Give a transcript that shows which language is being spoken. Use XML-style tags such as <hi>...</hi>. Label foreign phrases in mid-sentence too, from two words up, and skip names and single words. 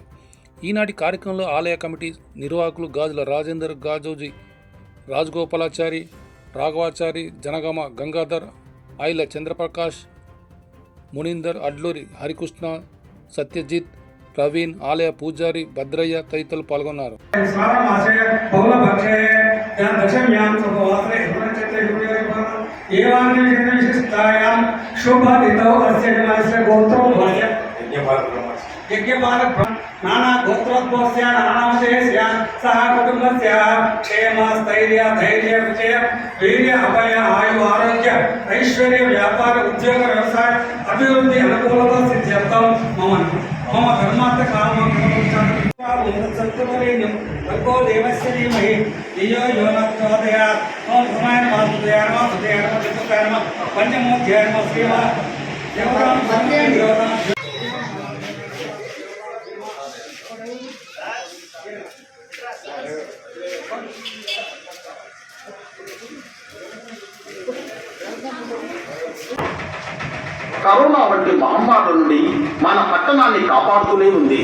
<te>ఈనాటి కార్యక్రమంలో ఆలయ కమిటీ నిర్వాహకులు గాజుల రాజేందర్, గాజోజీ రాజగోపాలాచారి, రాఘవాచారి, జనగామ గంగాధర్, ఐల చంద్రప్రకాష్, మునీందర్, అడ్లూరి హరికృష్ణ, సత్యజిత్, ప్రవీణ్, ఆలయ పూజారి భద్రయ్య తదితరులు పాల్గొన్నారు.</te> <sa>नाना गोत्रोद्भवस्य नानामशेषस्य सह कुटुम्बस्य क्षेम स्थैर्य धैर्य विजय वीर्य अभय आयु आरोग्य ऐश्वर्य व्यापार उद्योग व्यवसाय अभिवृद्धि अनुकूलता सिद्ध्यर्थं मम धर्मार्थ कामं संतुरेण्यं भर्गो देवस्य धीमहि धियो यो न प्रचोदयात् ओम धर्माय नमः वासुदेवाय नमः विष्णुवे नमः पंचमूर्तये नमः श्रीमा देवतां सर्वेभ्यो</sa> <te>కరోనా వంటి మహమ్మారి నుండి మన పట్టణాన్ని కాపాడుతూనే ఉంది.</te>